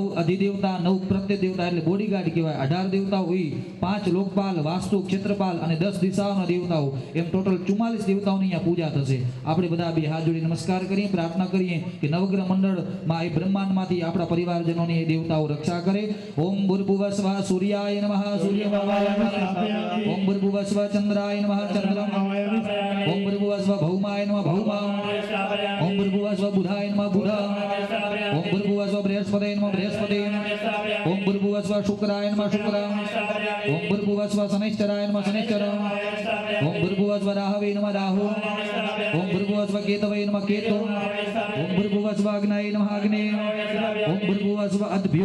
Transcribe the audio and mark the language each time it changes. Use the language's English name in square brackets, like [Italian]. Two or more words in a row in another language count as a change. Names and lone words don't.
[Gujarati] અધિદેવતા નવ પ્રત્યે દેવતા એટલે બોડીગાર્ડ કહેવાય 18 દેવતાઓ હોય 5 લોકપાલ વાસ્તુ ક્ષેત્રપાલ અને 10 દિશાઓના દેવતાઓ એમ ટોટલ 44 દેવતાઓની અહીંયા પૂજા થશે આપણે બધા બે હાથ જોડી નમસ્કાર કરીએ પ્રાર્થના કરીએ કે નવગ્રહ મંડળમાં એ બ્રહ્માંડમાંથી આપણા પરિવારજનોની એ દેવતાઓ રક્ષા કરે [Sanskrit] ઓમ ભૂર્ભુવસ્વઃ સૂર્યાય નમઃ સૂર્યમાય નમઃ ओम भूर्भुवस्व चंद्राय नमः चंद्रम ओम भूर्भुवस्व भौमाय नमः भौमा ओम भूर्भुवस्व बुधाय नमः बुध ओम भूर्भुवस्व बृहस्पतये नमः बृहस्पति ओम भूर्भुवस्व शुक्राय नमः शुक्र ओम भूर्भुवस्व शनैश्चराय नमः शनैश्चर ओम भूर्भुवस्व राहवे नमः राहु ओम भूर्भुवस्व केतवे नमः केतु ओम भूर्भुवस्व अग्नये नमः अग्ने ओम भूर्भुवस्व अद्भ्यो